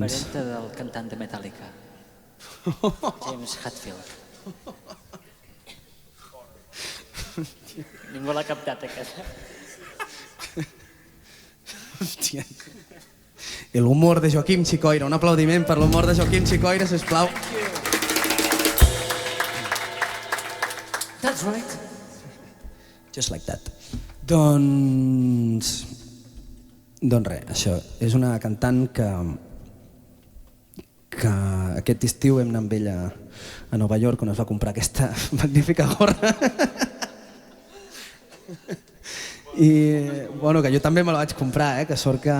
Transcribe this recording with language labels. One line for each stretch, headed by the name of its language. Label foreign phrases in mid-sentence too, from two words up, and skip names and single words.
Catalan: Parenta del cantant de Metallica, James Hetfield. Ningú l'ha captat, aquesta. Hòstia. L'humor de Joaquim Chicoira. Un aplaudiment per l'humor de Joaquim Chicoira, sisplau.
English: That's right. Just like that.
Catalan: Doncs res, això. És una cantant que aquest estiu vam anar amb ella a Nova York, on es va comprar aquesta magnífica gorra. I bueno, que jo també me la vaig comprar, que sort que...